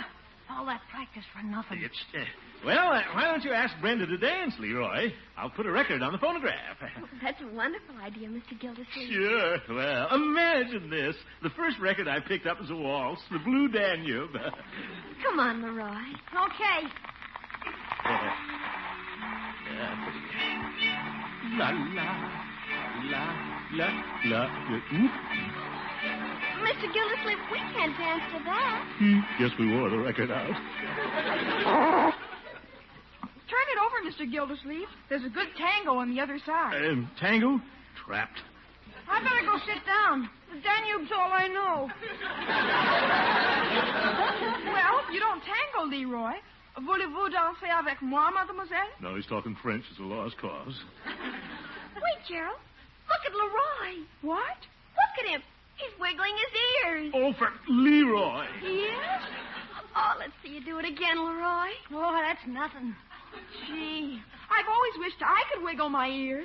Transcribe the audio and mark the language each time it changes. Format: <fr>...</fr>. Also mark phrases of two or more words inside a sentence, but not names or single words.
<en>All that practice for nothing. Well, why don't you ask Brenda to dance, Leroy? I'll put a record on the phonograph. That's a wonderful idea, Mr. Gildersleeve. Sure. Well, imagine this. The first record I picked up was a waltz, the Blue Danube. Come on, Leroy. Okay. La, la, la, la, la. Mr. Gildersleeve, we can't dance to that. Guess we wore the record out. Turn it over, Mr. Gildersleeve. There's a good tango on the other side. Tango? Trapped. I better go sit down. The Danube's all I know. Well, you don't tango, Leroy.</en> <fr>Voulez-vous danser avec moi, mademoiselle?</fr> <en>No, he's talking French. It's a lost cause. Wait, Gerald. Look at Leroy. What? Look at him. He's wiggling his ears. Oh, for Leroy. Yes? Oh, let's see you do it again, Leroy. Oh, that's nothing. Gee, I've always wished I could wiggle my ears.</en>